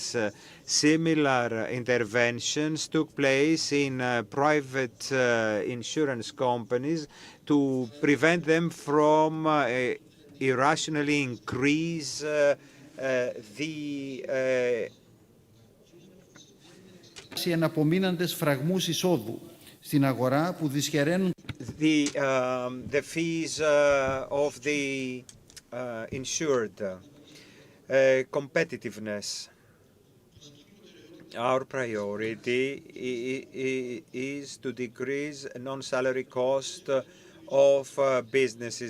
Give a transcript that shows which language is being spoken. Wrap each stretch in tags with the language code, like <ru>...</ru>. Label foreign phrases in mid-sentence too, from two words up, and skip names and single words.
<en>Similar interventions took place in private insurance companies to prevent them from irrationally increase the</en> <el>εναπομείναντες φραγμούς εισόδου στην αγορά που δυσχεραίνουν</el> <en>the fees of the insured. Competitiveness. Our priority is to decrease non-salary cost of businesses.</en>